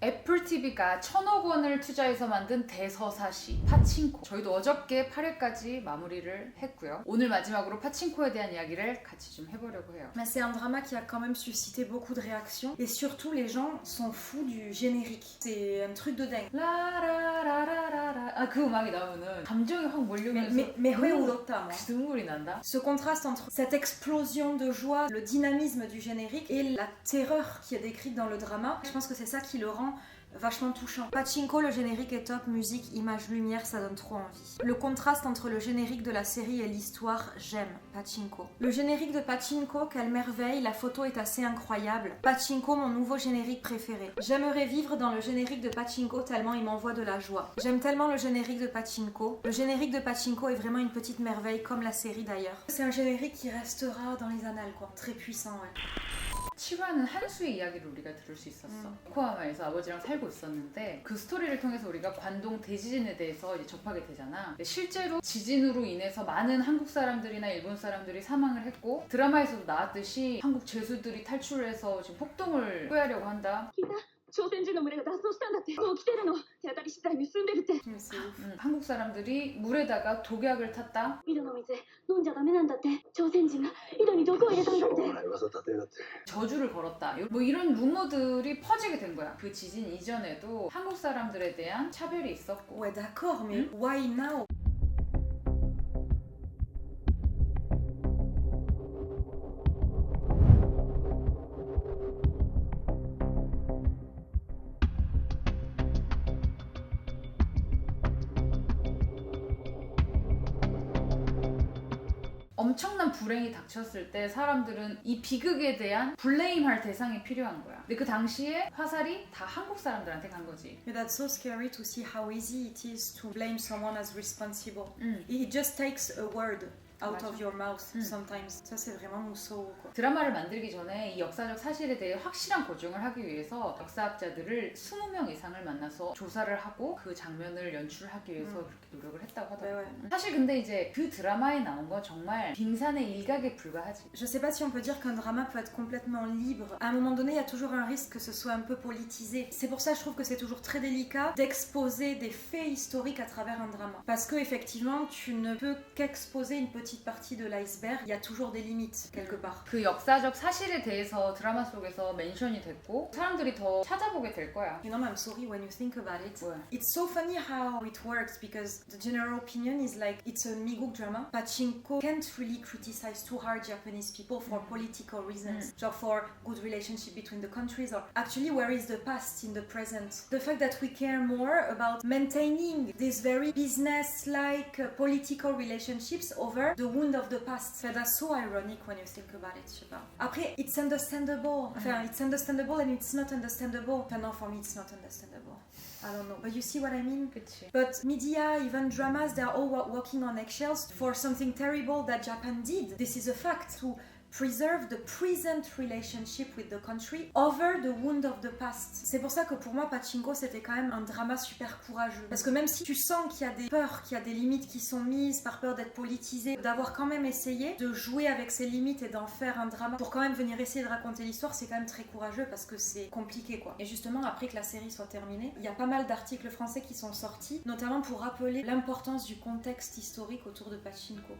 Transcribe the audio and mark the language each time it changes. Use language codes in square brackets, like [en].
[ko] 애플 TV가 1,000억 원을 투자해서 만든 대서사시 파친코. 저희도 어저께 8회까지 마무리를 했고요. 오늘 마지막으로 파친코에 대한 이야기를 같이 좀 해보려고 해요. [fr] Mais c'est un drama qui a quand même suscité beaucoup de réactions et surtout les gens sont fous du générique. C'est un truc de dingue. 라라라라라. [ko] 아, 그 음악이 나오면은 감정이 확 몰려오면서 Mais 왜 울었다 moi. 눈물이 난다. [fr] Ce contraste entre cette explosion de joie, le dynamisme du générique et la terreur qui est décrite dans le drama, je pense que c'est ça qui le rend vachement touchant. Pachinko, le générique est top, musique, image, lumière, ça donne trop envie. Le contraste entre le générique de la série et l'histoire, j'aime Pachinko. Le générique de Pachinko, quelle merveille, la photo est assez incroyable. Pachinko, mon nouveau générique préféré. J'aimerais vivre dans le générique de Pachinko tellement il m'envoie de la joie. J'aime tellement le générique de Pachinko. Le générique de Pachinko est vraiment une petite merveille, comme la série d'ailleurs. C'est un générique qui restera dans les annales, quoi. Très puissant, ouais. [ko] 7화는 한수의 이야기를 우리가 들을 수 있었어. 요코하마에서 아버지랑 살고 있었는데 그 스토리를 통해서 우리가 관동 대지진에 대해서 이제 접하게 되잖아. 근데 실제로 지진으로 인해서 많은 한국 사람들이나 일본 사람들이 사망을 했고 드라마에서도 나왔듯이 한국 죄수들이 탈출해서 지금 폭동을 포위하려고 한다. [ja] 朝鮮人の群れが脱走したんだって。もう来てるの。手当たり次第盗んでるって。 [ko] 한국 사람들이 물에다가 독약을 탔다. [ja] 井戸の水飲んじゃダメなんだって。朝鮮人が井戸に毒を入れたんだって。 [ko] 저주를 걸었다. 뭐 이런 루머들이 퍼지게 된 거야. 그 지진 이전에도 한국 사람들에 대한 차별이 있었고. [fr] Ouais, d'accord, mais [en] why now? [ko] 엄청난 불행이 닥쳤을 때 사람들은 이 비극에 대한 블레임할 대상이 필요한 거야. 근데 그 당시에 화살이 다 한국 사람들한테 간 거지. [en] But that's so scary to see how easy it is to blame someone as responsible. It just takes a word out [ko] 맞아. [en] of your mouth sometimes. [fr] Ça c'est vraiment 무서워 quoi. [ko] 드라마를 만들기 전에 이 역사적 사실에 대해 확실한 고증을 하기 위해서 역사학자들을 20명 이상을 만나서 조사를 하고 그 장면을 연출하기 위해서 그렇게 노력을 했다고 하더라고요. 네. 사실 근데 이제 그 드라마에 나온 건 정말 빙산의 일각에 불과하지. [fr] Je sais pas si on peut dire qu'un drama peut être complètement libre. À un moment donné, il y a toujours un risque que ce soit un peu politisé. C'est pour ça que je trouve que c'est toujours très délicat d'exposer des faits historiques à travers un drama. Parce que effectivement, tu ne peux qu'exposer une petite partie de l'iceberg. Il y a toujours des limites quelque part. [ko] 그 역사적 사실에 대해서 드라마 속에서 멘션이 됐고 사람들이 더 찾아보게 될 거야. [en] You know, I'm sorry when you think about it. [fr] Ouais. [en] It's so funny how it works because the general opinion is like it's a Miguk drama. Pachinko can't really criticize too hard Japanese people for political reasons, so for good relationship between the countries, or actually where is the past in the present. The fact that we care more about maintaining these very business-like political relationships over the wound of the past. So that's so ironic when you think about it. [fr] Je sais pas. Après, [en] it's understandable. Enfin, it's understandable and it's not understandable. Enfin, no, for me, it's not understandable. I don't know, but you see what I mean? [ko] 그치. [en] But media, even dramas, they're all walking on eggshells for something terrible that Japan did. This is a fact. To preserve the present relationship with the country over the wound of the past. [fr] C'est pour ça que pour moi, Pachinko, c'était quand même un drama super courageux. Parce que même si tu sens qu'il y a des peurs, qu'il y a des limites qui sont mises par peur d'être politisé, d'avoir quand même essayé de jouer avec ces limites et d'en faire un drama pour quand même venir essayer de raconter l'histoire, c'est quand même très courageux parce que c'est compliqué quoi. Et justement, après que la série soit terminée, il y a pas mal d'articles français qui sont sortis, notamment pour rappeler l'importance du contexte historique autour de Pachinko.